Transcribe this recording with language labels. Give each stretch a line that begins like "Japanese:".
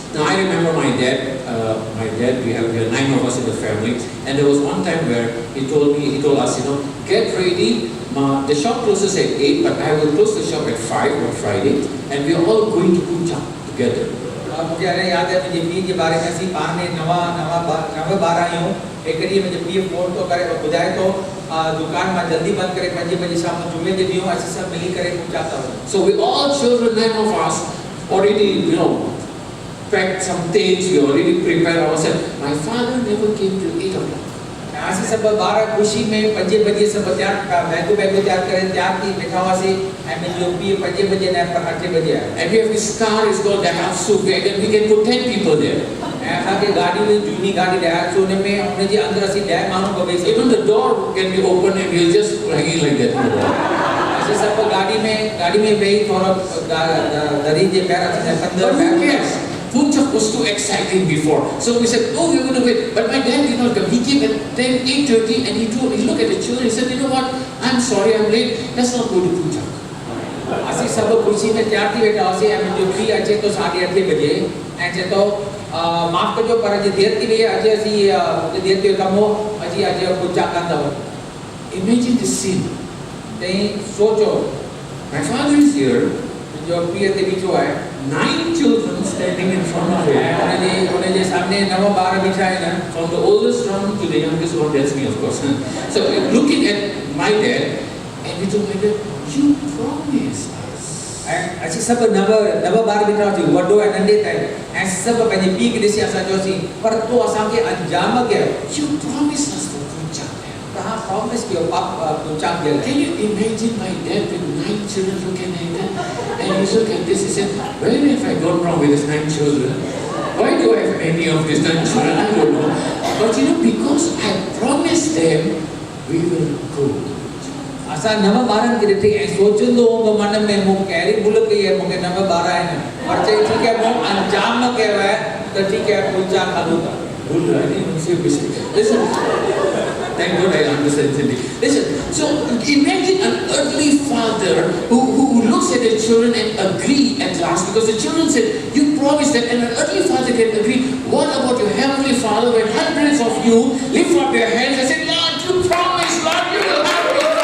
English: Now I remember my dad, we have 9 of us in the family, and there was one time where he told us, get ready, the shop closes at 8, but I will close the shop at 5 on Friday, and we are all going to Puja together.
Sindhi: मुझे याद है मुझे P के बारे में C पार ने नवा बार आयो एक ॾींहुं मुंहिंजे पीउ फोन तो करे ॿुधाए तो दुकान में जल्दी बंद करे 5 बजे शाम को जुमे जे ॾींहुं असीं सभु मिली करे पूजा था.
English: So we all children, 9 of us, already packed some things, we already prepared ourselves. My father never came till 8 o'clock.
Sindhi: असीं सभु ॿार ख़ुशी में 5 बजे सभु तयार बैगो तयार करे तयार थी वेठा हुआसीं ऐं मुंहिंजो पीउ 5 बजे न पर 8 बजे आयो.
English: And we have this car, it's called the Hatsu wagon. We can put 10 people there.
Sindhi: ऐं असांखे गाॾी में झूनी गाॾी Hatsu हुन में हुन जे अंदरि असीं 10 माण्हू वेही सघूं.
English: Even the door can be open and we'll just hanging like that.
Sindhi: असीं सभु गाॾी में वेही थोरो दरी जे पैर अंदरि पैर.
English: Puja was too exciting before, so we said, "Oh, we're going to wait." But my dad did not come. He came at 8:30, and he looked at the children. He said, "You know what? I'm sorry, I'm late. Let's not go to Puja."
Sindhi: असीं सब खुशी में तैयार थी वेठा हुआसीं ऐं मुंहिंजो पीउ अचे तो 8:30 बजे ऐं चए तो माफ़ कजो पर अॼु देरि थी वई आहे अॼु असीं देरि ते कमु हो अॼु पूजा कंदव.
English: Imagine the scene.
Sindhi: तई सोचो,
English: my father is here.
Sindhi: मुंहिंजो पीउ ते बीठो आहे.
English: 9 children standing in front of him.
Sindhi: उनजे सामने 9 ॿार बीठा आहिनि.
English: From the oldest one to the youngest one, that's me, of course. So looking at my dad, and we told my dad, "You promised us."
Sindhi: ऐं असीं सभु 9 ॿार बीठा हुआसीं वॾो ऐं नंढे ताईं ऐं सभु पंहिंजे पीउ खे ॾिसी असां चयोसीं पर तो असांखे अंजाम कयो.
English: You promised us for Puja.
Sindhi: तव्हां प्रॉमिस कयो पूजा जे लाइ.
English: Can you imagine my dad with 9 children looking at that? And he looked at this, he said, where have I gone wrong with these 9 children? Why do I have any of these 9 children? I don't know. But because I promised them, we will go.
Sindhi: असां 9 ॿारनि खे ॾिठी ऐं सोचंदो हो मन में मूं कहिड़ी भुल कई आहे मूंखे 9 ॿार आहिनि पर चई ठीकु आहे मूं अंजाम कयो आहे त ठीकु आहे पूजा करूं था.
English: Listen, thank God I understand Sindhi. Listen, so imagine an earthly father who looks at the children and agree at last because the children said, "You promised that," and an earthly father can agree. What about your heavenly Father when hundreds of you lift up your hands and say, "Lord, you promised, Lord, you will have me."